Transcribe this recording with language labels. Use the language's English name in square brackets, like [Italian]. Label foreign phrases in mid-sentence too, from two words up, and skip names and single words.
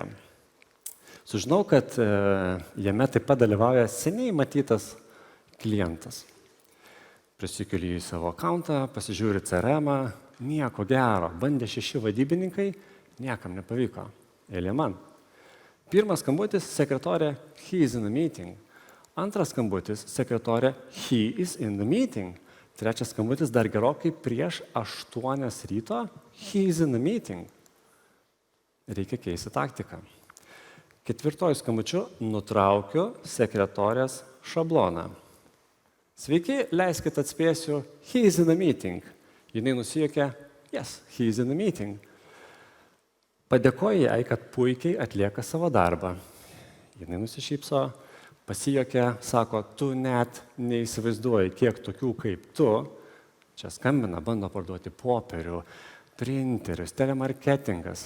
[Lithuanian] Sužinau, kad jame taip pat dalyvauja seniai matytas klientas. Prisikeliu į savo akauntą, pasižiūriu CRM-ą, nieko gero. Bandė 6 vadybininkai, niekam nepavyko. Eilė man. Pirmas skambutis - sekretorė, [English] he is in the meeting. [Lithuanian] Antras skambutis - sekretorė, [English] he is in the meeting. [Lithuanian] Trečias skambutis dar gerokai prieš 8 ryto, [English] he is in the meeting. [Lithuanian] Reikia keisti taktiką. Ketvirtoju skambučiu nutraukiu sekretorės šabloną. Sveiki, leiskit atspėsiu, [English] he is in the meeting. [Lithuanian] Jinai nusijuokė, [English] yes, he is in the meeting. [Lithuanian] Padėkoju jai, kad puikiai atlieka savo darbą. Jinai nusišypso, pasijuokė, sako, tu net neįsivaizduoji, kiek tokių kaip tu, čia skambina, bando parduoti popierių, printerius, telemarketingas.